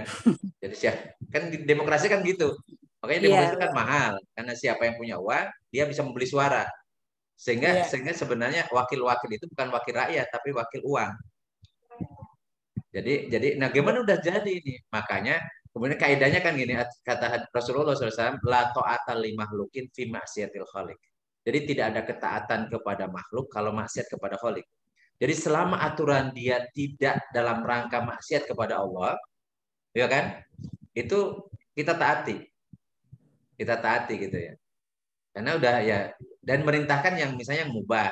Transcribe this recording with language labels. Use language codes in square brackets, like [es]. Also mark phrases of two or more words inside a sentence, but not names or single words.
[id] Jadi kan demokrasi kan gitu. Makanya demokrasi kan mahal karena siapa yang punya uang dia bisa membeli suara, sehingga sebenarnya wakil-wakil itu bukan wakil rakyat tapi wakil uang. Jadi nah gimana udah jadi ini, makanya kemudian kaidahnya kan gini, kata Rasulullah SAW, [ar] la ta'ata li makhluqin fi maksiatil khaliq. [id] Jadi tidak ada ketaatan kepada makhluk kalau maksiat kepada khaliq. Jadi selama aturan dia tidak dalam rangka maksiat kepada Allah, ya kan? Itu kita taati. Kita taati gitu ya. Karena udah ya, dan merintahkan yang misalnya yang mubah.